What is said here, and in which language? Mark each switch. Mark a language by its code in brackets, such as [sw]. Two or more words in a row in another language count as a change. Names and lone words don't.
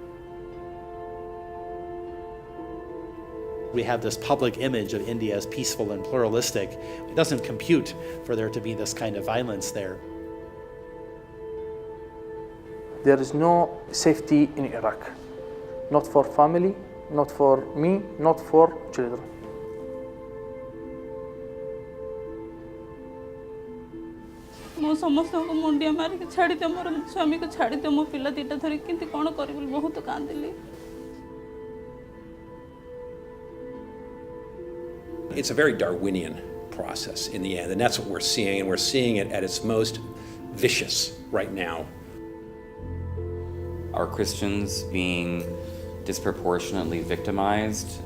[en] We have this public image of India as peaceful and pluralistic. It doesn't compute for there to be this kind of violence there. There is no safety in Iraq. Not for family, not for me, not for children. [or] ମୁଁ ସମସ୍ତଙ୍କୁ ମୁଣ୍ଡିଆ ମାରିକି ଛାଡ଼ିଦିଅ ମୋର ସ୍ୱାମୀକୁ ଛାଡ଼ିଦିଅ ମୋ ପିଲା ଦୁଇଟା ଧରିକି କେମିତି କ'ଣ କରିବି ବହୁତ କାନ୍ଦିଲି। [en] It's a very Darwinian process in the end, and that's what we're seeing, and we're seeing it at its most vicious right now. Are Christians being disproportionately victimized?